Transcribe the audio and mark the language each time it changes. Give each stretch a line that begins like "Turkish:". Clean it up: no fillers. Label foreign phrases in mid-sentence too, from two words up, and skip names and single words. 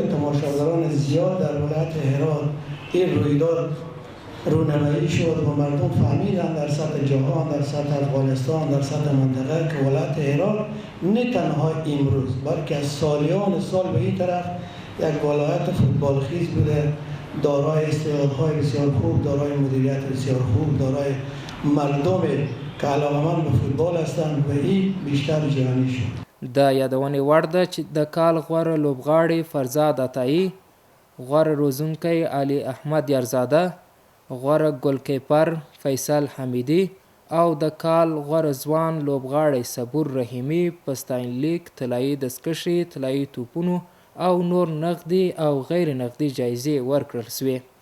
Persian: تماشاگران زیاد در ولایت هرات این رویداد رونمایی شد و مردم فهمیدن در سطح جهان، در سطح افغانستان، در سطح منطقه که ولایت هرات نه تنها امروز بلکه از سالیان سال به این طرف یک ولایت فوتبال خیز بوده، دارای استعدادهای بسیار خوب، دارای مدیریت بسیار خوب، دارای مردم که علاقه‌مند به فوتبال هستند و این بیشتر جهانی شد.
Pashto: د یادونې وړ ده چې د کال غوره لوبغاړي فرزاد عطایی، غوره روزونکی علي احمد یارزاده، غوره ګولکیپر فیصل حمیدي او د کال غوره ځوان لوبغاړی صبور رحیمي په ستاینلیک، طلایي دستکشې، طلایي توپونو او نور نقدي او غیر نقدي جایزې ورکړل سوې.